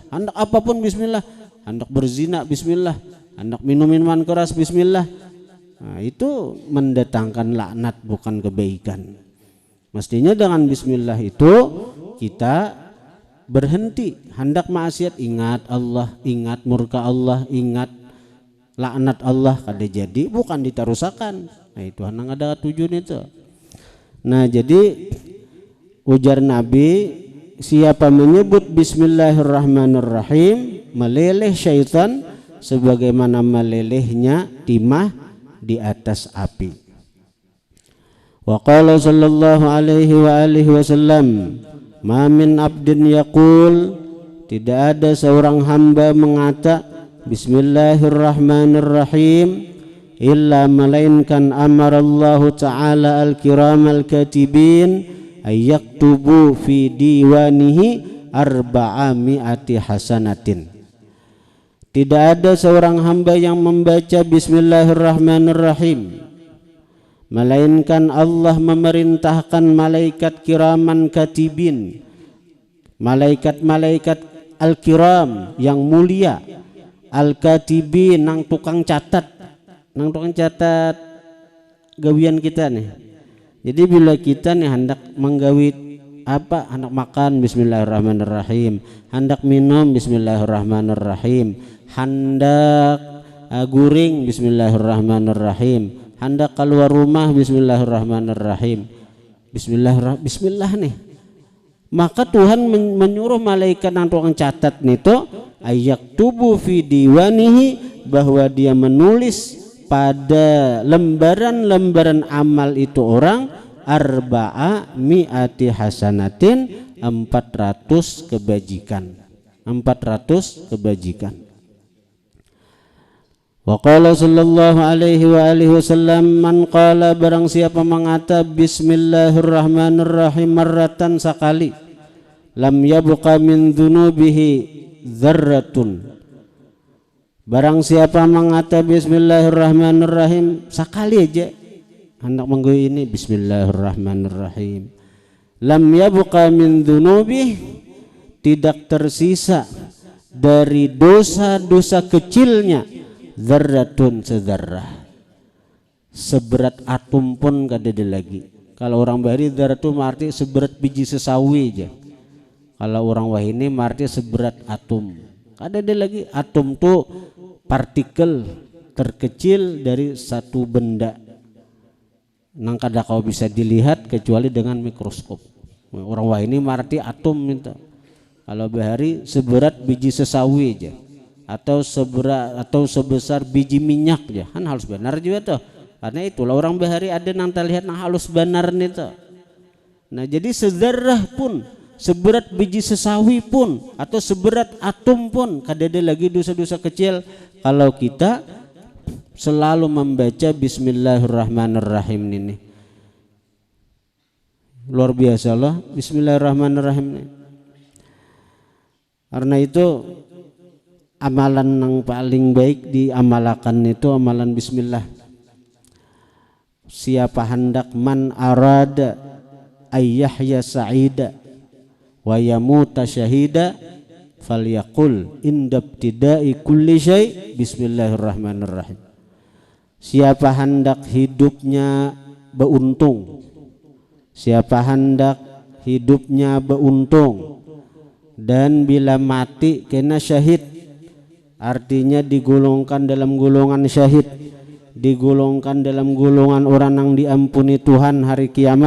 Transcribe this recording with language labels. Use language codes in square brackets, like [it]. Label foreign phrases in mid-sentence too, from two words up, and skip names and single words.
[id] Hendak apapun bismillah. Hendak berzina bismillah. Hendak minum minuman keras bismillah. Nah, itu mendatangkan laknat bukan kebaikan. Mestinya dengan bismillah itu kita berhenti. Hendak maksiat ingat Allah, ingat murka Allah, ingat laknat Allah kada jadi, bukan ditarusakan. Nah itu nang ada tujuan itu. Nah jadi ujar Nabi, siapa menyebut bismillahirrahmanirrahim meleleh syaitan sebagaimana melelehnya timah di atas api. [ar] وقال صلى الله عليه وعلى آله وسلم، ما من عبد يقول, [id] tidak ada seorang hamba mengata bismillahirrahmanirrahim illa melainkan [ar] أمر الله تعالى الكرام الكاتبين أن يكتبوا في ديوانه أربعمائة حسنة. [id] Tidak ada seorang hamba yang membaca bismillahirrahmanirrahim melainkan Allah memerintahkan malaikat [ar] كراما كاتبين, [id] malaikat-malaikat al-kiram yang mulia, al-katibi nang tukang catat gawian kita nih. Jadi bila kita nih hendak menggawi apa, hendak makan bismillahirrahmanirrahim, hendak minum bismillahirrahmanirrahim, hendak guring bismillahirrahmanirrahim, hendak keluar rumah bismillahirrahmanirrahim, bismillah nih. Maka Tuhan menyuruh malaikat yang tukang catat nito [ar] أن يكتب في ديوانه, [id] bahwa dia menulis pada lembaran-lembaran amal itu orang [ar] أربعمائة حسنة, [id] 400 kebajikan. [ar] وقال صلى الله عليه وعلى آله وسلم، من قال [id] barang siapa mengata [ar] بسم الله الرحمن الرحيم مرة sekali, لم يبق من ذنوبه ذرة. [id] Barang siapa mengata bismillahirrahmanirrahim sekali aja, hendak menggawi ini bismillahirrahmanirrahim, [ar] لم يبق من ذنوبه, [id] tidak tersisa dari dosa-dosa kecilnya dzarratun, sedarrah, seberat atom pun kada ada lagi. Kalau orang bahari dzarratun arti seberat biji sesawi aja. Kalau orang wahini arti seberat atom. Kada ada lagi. Atom tuh partikel terkecil dari satu benda nang kada kau bisa dilihat kecuali dengan mikroskop. Orang wah ini marti atom minta. Kalau bahari seberat biji sesawi aja, atau sebesar biji minyak aja, kan halus benar juga tuh. Karena itulah orang bahari ada nang terlihat nang halus benar nih tuh. Nah jadi sedarah pun, seberat biji sesawi pun, atau seberat atom pun, kada ada lagi dosa-dosa kecil kalau kita selalu membaca bismillahirrahmanirrahim ini. Luar biasa lah bismillahirrahmanirrahim ini. Karena itu amalan yang paling baik diamalkan itu amalan bismillah. Siapa hendak [ar] من أراد أن يحيا سعيدا ويموت شهيدا فليقل عند ابتداء كل شيء بسم الله الرحمن الرحيم. [id] Siapa hendak hidupnya beruntung, siapa hendak hidupnya beruntung dan bila mati kena syahid, artinya digolongkan dalam golongan syahid, digolongkan dalam golongan orang yang diampuni Tuhan hari kiamat.